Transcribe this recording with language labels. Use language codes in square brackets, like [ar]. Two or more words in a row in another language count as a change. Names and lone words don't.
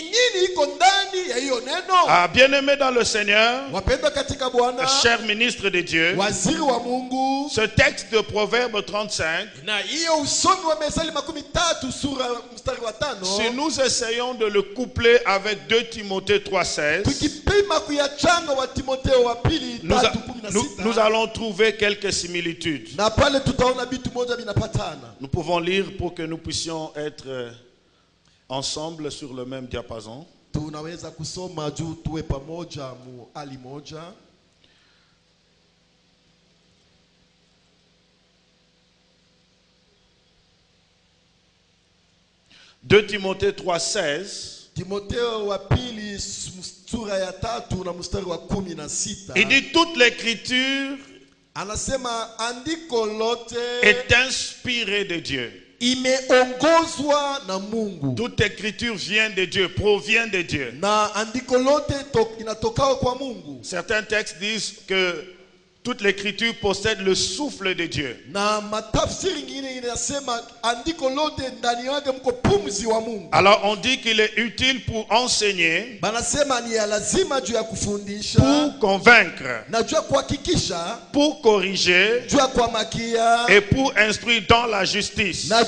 [fr] Bien-aimé dans le Seigneur, cher ministre de Dieu, ce texte de Proverbe 35, si nous essayons de le coupler avec 2 Timothée 3,16, nous allons trouver quelques similitudes. Nous pouvons lire pour que nous puissions être ensemble sur le même diapason. [sw] Tunaweza kusoma juu tuwe pamoja mu hali moja. [fr] De Timothée 3,16. [sw] Timotheo wa pili sura ya 3 na mstari wa 16. [fr] Il dit toute l'écriture [sw] anasema andiko lote [fr] est inspirée de Dieu. [sw] Imeongozwa na Mungu. [fr] Toute écriture vient de Dieu, provient de Dieu. [sw] Na andiko lote inatoka kwa Mungu. [fr] Certains textes disent que toute l'écriture possède le souffle de Dieu. Alors on dit qu'il est utile pour enseigner, pour convaincre, pour corriger et pour instruire dans la justice.